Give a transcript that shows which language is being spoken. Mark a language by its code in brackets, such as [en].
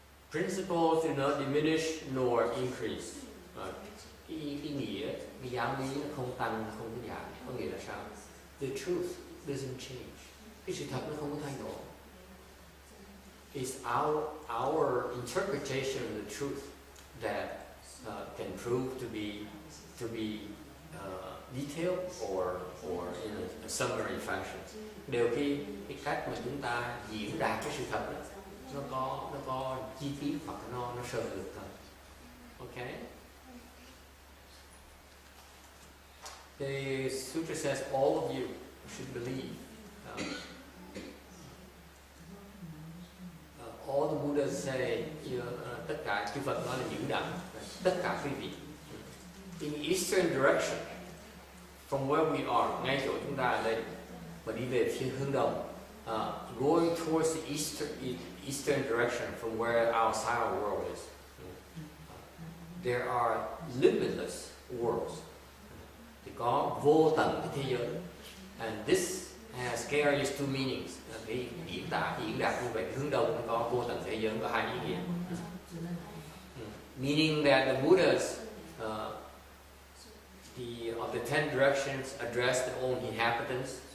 [en] Principles do not diminish nor increase. [vi] Cái nghĩa, cái giáo lý nó không tăng, không có giảm. Có nghĩa là sao? [en] The truth doesn't change. [vi] Cái sự thật nó không có thay đổi. [en] It's our interpretation of the truth that can prove to be detailed or in a summary fashion. [vi] Đều cái cách mà chúng ta diễn đạt cái sự thật đó, nó có chi tiết hoặc nó sơ lược thôi. [en] Okay. The sutra says all of you should believe. All the Buddhas say, [vi] tất cả chư Phật nói là những đẳng, tất cả quý vị. [en] In eastern direction, from where we are, [vi] ngay chỗ chúng ta ở đây, và đi về phía hướng đông, [en] going towards the eastern direction from where our Sara world is, there are limitless worlds. [vi] Thì có vô tận cái thế giới, [en] and this has carries two meanings. [vi] Cái diễn đạt như vậy, hướng đông nó có vô tận thế giới, có hai ý nghĩa. [en] Meaning that the Buddhas of the 10 directions address their own inhabitants.